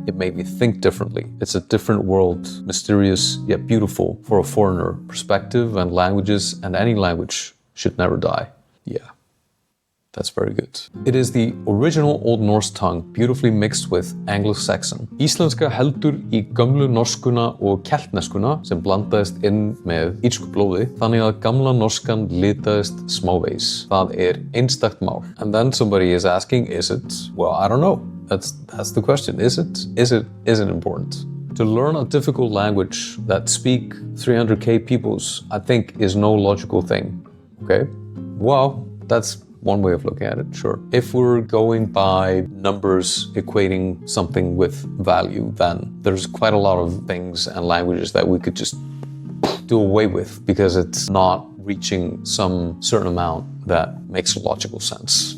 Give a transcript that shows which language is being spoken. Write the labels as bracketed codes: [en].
[en] It made me think differently. It's a different world, mysterious yet beautiful for a foreigner. Perspective and languages, and any language, should never die. Yeah. That's very good. It is the original Old Norse tongue, beautifully mixed with Anglo-Saxon. [is] Íslenska heldur í gömlu norskuna og keltneskuna sem blandaðist inn með írsku blóði, þannig að gamla norskan litaðist smávegis. Það einstakt mál. [en] And then somebody is asking, is it? Well, I don't know. That's the question. Is it? Is it important? To learn a difficult language that speak 300k peoples, I think, is no logical thing. Okay? Well, that's one way of looking at it, sure. If we're going by numbers equating something with value, then there's quite a lot of things and languages that we could just do away with because it's not reaching some certain amount that makes logical sense.